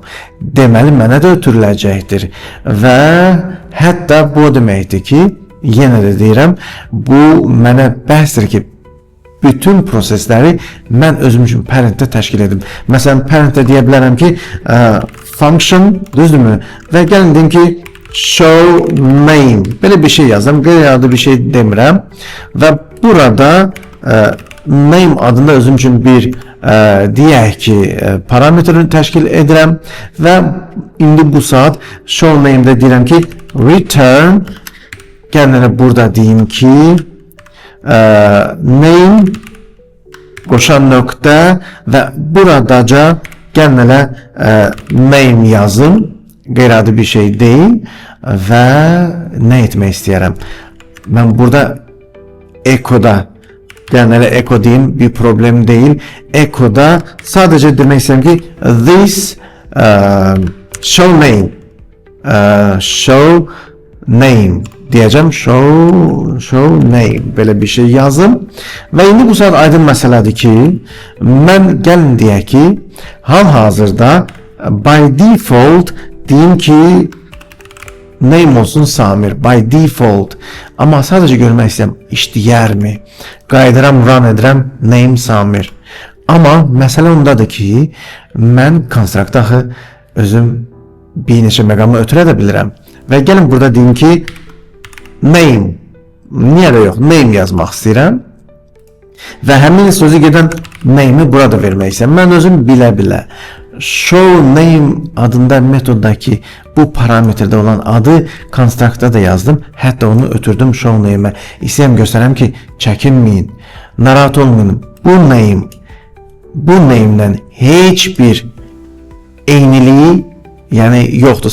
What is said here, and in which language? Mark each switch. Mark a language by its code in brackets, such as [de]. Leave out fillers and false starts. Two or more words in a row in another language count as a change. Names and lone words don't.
[az] Deməli mənə də ötürüləcəkdir. Və hətta bu deməkdir ki, yenə də deyirəm, bu mənə bəhsdir ki, bütün prosesləri mən özüm üçün parentdə təşkil edim. Məsələn, parentdə deyə bilərəm ki, function, düzdürmü? Və gəlin deyim ki, [en] show name. [az] Belə bir şey yazdım, qeyri-adi bir şey demirəm. Və burada name adında özüm üçün bir deyək ki, parametrini təşkil edirəm və indi bu saat [en] show name'də [az] deyirəm ki, return, gəlin burada deyim ki, name qoşan nöqtə və buradaca gəlin name yazım, qeyri-adi bir şey deyil və nə etmək istəyərəm? Mən burada echo'da gəlin echo deyim, bir problem deyil. Echo'da sadəcə demək istəyirəm ki, [en] this show name deyəcəm, show name, [az] belə bir şey yazım. Və indi bu saat aydın məsələdir ki, mən gəlin deyək ki, hal-hazırda [en] by default [az] deyim ki, name olsun Samir, [en] by default. [az] Amma sadəcə görmək istəyirəm, işləyərmi? Qaydıram, run edirəm, name Samir. Amma məsələ ondadır ki, mən konstruktda axı özüm bir neçə məqamı ötürə də bilirəm. Və gəlin burada deyim ki, name, niyə də yox, name yazmaq istəyirəm və həmin sözü gedən name'i burada vermək istəyirəm. Mən özüm bilə-bilə [en] show name [az] adında metoddakı bu parametrdə olan adı konstruktda da yazdım. Hətta onu ötürdüm [en] show name'ə. [az] İstəyirəm göstərəm ki, çəkinməyin, narahat olmayın. Bu name'lə heç bir eyniliyi yəni yoxdur.